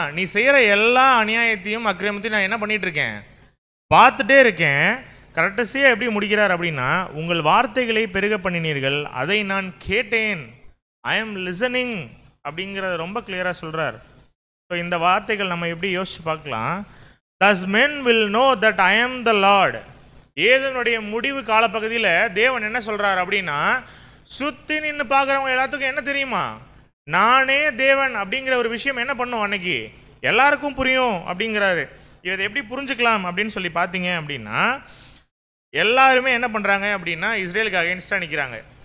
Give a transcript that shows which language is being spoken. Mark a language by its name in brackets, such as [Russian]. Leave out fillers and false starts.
[Tamil] நீ செய்யற எல்லா அநியாயத்தையும் அக்கிரமத்தையும் நான் என்ன பண்ணிட்டு இருக்கேன், பார்த்துட்டே இருக்கேன். கரெக்டஸியாக எப்படி முடிக்கிறார் அப்படின்னா, உங்கள் வார்த்தைகளை பெருக பண்ணினீர்கள், அதை நான் கேட்டேன். [English] I am listening [Tamil] அப்படிங்கிறத ரொம்ப கிளியராக சொல்கிறார். ஸோ இந்த வார்த்தைகள் நம்ம எப்படி யோசிச்சு பார்க்கலாம். [English] thus men will know that I am the Lord. [Tamil] ஏதனுடைய முடிவு காலப்பகுதியில் தேவன் என்ன சொல்கிறார் அப்படின்னா, சுற்றி நின்று பார்க்குறவங்க எல்லாத்துக்கும் என்ன தெரியுமா, நானே தேவன் அப்படிங்கிற ஒரு விஷயம் என்ன பண்ணும் அன்னைக்கு எல்லாருக்கும் புரியும் அப்படிங்கிறாரு. இதை எப்படி புரிஞ்சுக்கலாம் அப்படின்னு சொல்லி பார்த்தீங்க அப்படின்னா, எல்லாருமே என்ன பண்ணுறாங்க அப்படின்னா இஸ்ரேலுக்கு அகெயின்ஸ்டாக நிற்கிறாங்க.